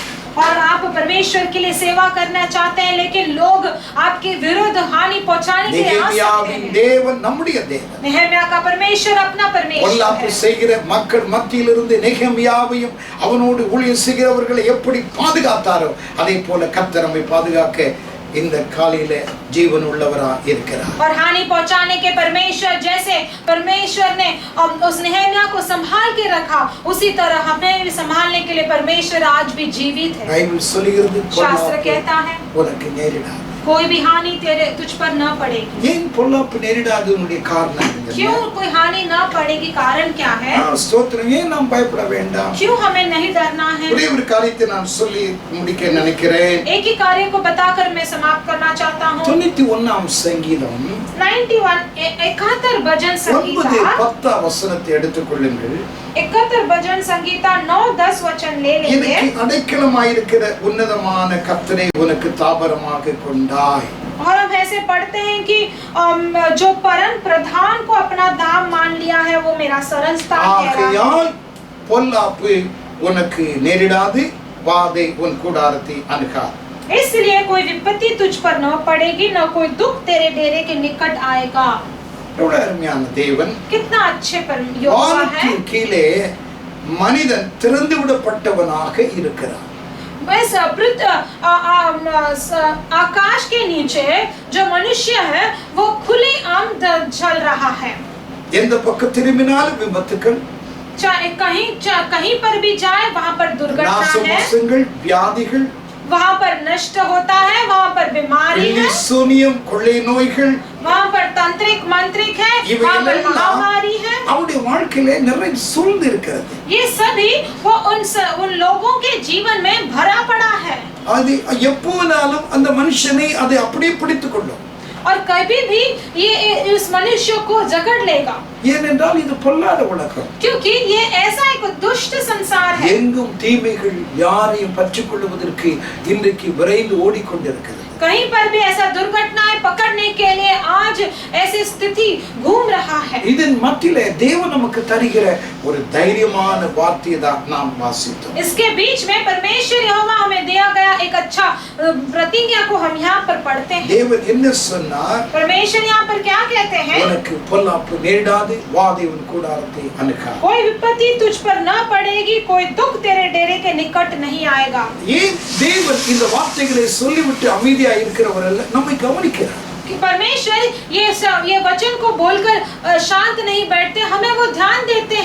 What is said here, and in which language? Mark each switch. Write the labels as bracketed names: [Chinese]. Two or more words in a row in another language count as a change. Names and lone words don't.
[Hindi] और आप परमेश्वर के लिए सेवा करना चाहते हैं लेकिन लोग आपके विरुद्ध हानि पहुंचाने के लिए आ सकते हैं. [Tamil] தேவன் நம்முடைய தேவன். [Hindi] नेहमिया का परमेश्वर अपना परमेश्वर [Tamil] பொல்லாப்பு செய்கிற மக்கள் மத்தியிலிருந்து நெகேமியாவையும் அவனோடு ஊழியம் செய்கிறவர்களை எப்படி பாதுகாத்தாரோ அதே போல கர்த்தர் நம்மை பாதுகாக்க இந்த காலையில ஜீவன் உள்ளவரா இருக்கிறார். [Hindi] और हानि पहुंचाने के परमेश्वर जैसे परमेश्वर ने उस नेहमिया को संभाल के रखा, उसी तरह हमें भी संभालने के लिए परमेश्वर आज भी जीवित है। [Tamil] பைபிள் சொல்லுகிறது [Hindi] शास्त्र कहता है [Tamil] உனக்கு நேரிடாது. [Hindi] कोई भी हानि तेरे तुझ पर न पड़ेगी। [Tamil] ஏன் பொல்லாப்பு நேரிடாதனுடைய காரணம் என்ன? [Hindi] क्यों कोई हानि न पड़ेगी, कारण क्या है? [Tamil] ஸ்தோத்திரம். ஏன் நாம் பயப்பட வேண்டாம்? [Hindi] क्यों हमें नहीं डरना है? [Tamil] ஒரே ஒரு காரியத்தை நான் சொல்லி முடிக்க நினைக்கிறேன். [Hindi] एक ही कार्य को बताकर मैं समाप्त करना चाहता हूँ। [Tamil] 91ஆம் சங்கீதம் [Hindi] 71 भजन 9 संगीता [Tamil] 10 வசனத்தை எடுத்துக்கொள்ளுங்கள். [Hindi] 71 भजन संगीता 9-10 वचन ले लेंगे। [Tamil] எனக்கு அடைக்கலமாயிருக்கிற உன்னதமான கர்த்தரை உனக்கு தாபரமாக கொண்டாய். [Hindi] और हम ऐसे पढ़ते हैं कि जो परम प्रधान को अपना धाम मान लिया है वो मेरा शरण स्थान है। [Tamil] ஆகையால் பொல்லாப்பு உனக்கு நேரிடாது, வாதை உன் கூடாரத்தை அணுகாது. [Hindi] इसलिए कोई विपत्ति तुझ पर न पड़ेगी, न कोई दुख तेरे डेरे के निकट आएगा। [Tamil] எவ்வளவு அருமையான தேவன். [Hindi] कितना अच्छे पर यहोवा है। [Tamil] வானத்தின் கீழே மனிதன் திறந்து விடப்பட்டவனாக இருக்கிறான். [Hindi] बस आकाश के नीचे जो मनुष्य है वो खुले आम चल रहा है। [Tamil] எந்த பக்கம் திரும்பினாலும் விபத்துக்கள், [Hindi] चाहे कहीं पर भी जाए वहाँ पर दुर्घटना है, [Tamil] நாசமோசங்கள், வியாதிகள், [Hindi] वहाँ पर नष्ट होता है, वहाँ पर बीमारी है, [Tamil] சூனியம், கொள்ளை நோய்கள், [Hindi] वहाँ पर तांत्रिक मंत्रिक है, वहाँ पर महामारी है। [Tamil] அவருடைய வாழ்க்கையிலே நிறைய சூழ்ந்து இருக்கிறது. [Hindi] ये सभी वो उन लोगों के जीवन में भरा पड़ा है। [Tamil] அது எப்போனாலும் அந்த மனுஷனை அதை அப்படியே பிடித்துக் கொள்ளும். [Hindi] और कभी भी ये इस मनुष्य को जकड़ लेगा। [Tamil] ஏனென்றால் இது பொல்லாத உலகம். [Hindi] क्योंकि ये ऐसा एक दुष्ट संसार है। [Tamil] எங்கும் தீமைகள் யாரையும் பற்றிக் கொள்வதற்கு இன்றைக்கு விரைந்து ஓடிக்கொண்டிருக்கிறது. [Hindi] कहीं पर भी ऐसा दुर्घटनाएं पकड़ने के लिए आज ऐसी स्थिति घूम रहा है। [Tamil] இதன் மத்தியிலே தேவன் நமக்கு தருகிற ஒரு தைரியமான வார்த்தையை தான் நாம் வாசித்தோம். [Hindi] इसके बीच में परमेश्वर यहोवा हमें दिया गया एक अच्छा प्रतिज्ञा को हम यहाँ पर पढ़ते हैं। [Tamil] தேவன் என்ன சொன்னார்? [Hindi] परमेश्वर यहाँ पर क्या कहते हैं? [Tamil] உனக்கு பொல்லாப்பு நேரிடாது, வாதை உன் கூடாரத்தை அணுகாது. [Hindi] कोई विपत्ति तुझ पर न पड़ेगी, कोई दुख तेरे डेरे के निकट नहीं आएगा। [Tamil] ஏன் தேவன் இந்த வார்த்தைகளை சொல்லிவிட்டு அமைதியா இருக்கிறவர் அல்ல, நம்மை கவனிக்கிறார். [Hindi] कि परमेश्वर ये वचन को बोलकर शांत नहीं बैठते, हमें वो ध्यान देते हैं।